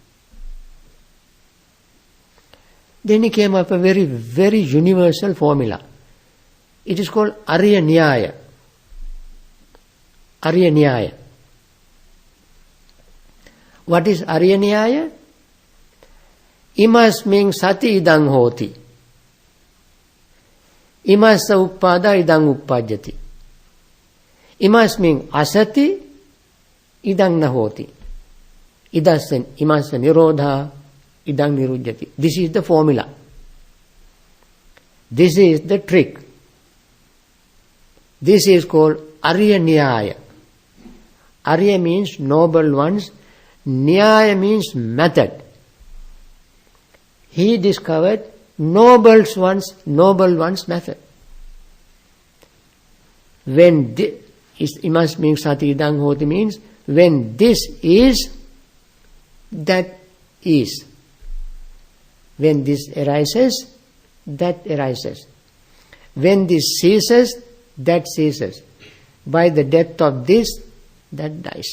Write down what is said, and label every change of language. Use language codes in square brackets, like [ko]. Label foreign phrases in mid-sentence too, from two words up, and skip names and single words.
[en] Then he came up with a very, very universal formula. It is called Arya Nyaya. Arya Nyaya. What is Arya Nyaya? [pi] Imasming sati idang hoti. Imasa uppada idang uppajjati. Imasming asati idang nahoti. Idasya imasa nirodha idang nirujjati. [en] This is the formula. This is the trick. This is called Arya Nyaya. Arya means noble ones. Nyaya means method. He discovered noble one's method. When imas means [pi] sati idang hoti [en] means when this is, that is. When this arises, that arises. When this ceases, that ceases. By the death of this, that dies.